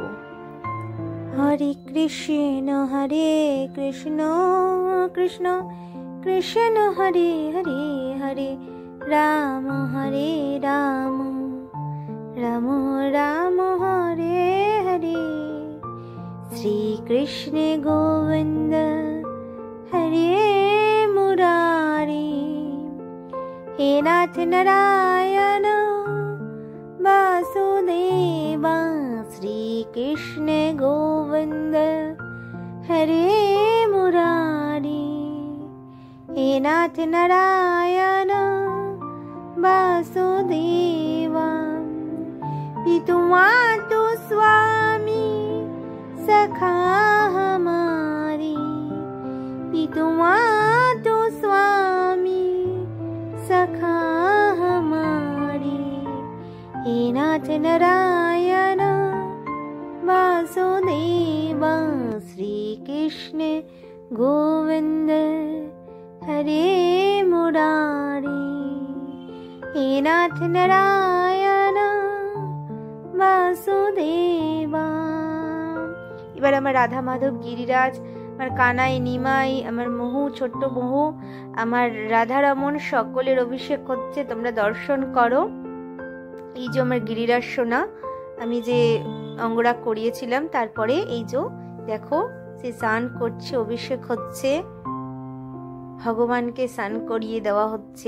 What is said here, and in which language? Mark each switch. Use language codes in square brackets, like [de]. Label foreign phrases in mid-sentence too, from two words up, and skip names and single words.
[sa] হরে কৃষ্ণ কৃষ্ণ কৃষ্ণ কৃষ্ণ হরে হরে হরে রাম হরে রাম রাম রাম হরে হরে শ্রীকৃষ্ণ গোবিন্দ হরে মুরারি হে নাথ নারায়ণ [hi] वासुदेवा श्रीकृष्ण गोविंद हरे मुरारी हे नाथ नारायण वासुदेवा पितु मातु स्वामी सखा हमारी पितु मातु स्वामी सखा हमारी हे नाथ नारायण वासुदेवा श्रीकृष्ण गोविंद हरे मुरारी हे नाथ नारायण वासुदेवा। [bn] এবার আমার রাধা মাধব গিরিরাজ, আমার কানাই নিমাই, আমার মহু ছোট্ট মহু, আমার রাধারমন সকলের অভিষেক হচ্ছে, তোমরা দর্শন করো। এই যে আমার গিরিরাজ সোনা আমি যে অঙ্গরাগ করিয়েছিলাম, তারপরে এই যে দেখো সে স্নান করছে, অভিষেক হচ্ছে, ভগবানকে স্নান করিয়ে দেওয়া হচ্ছে।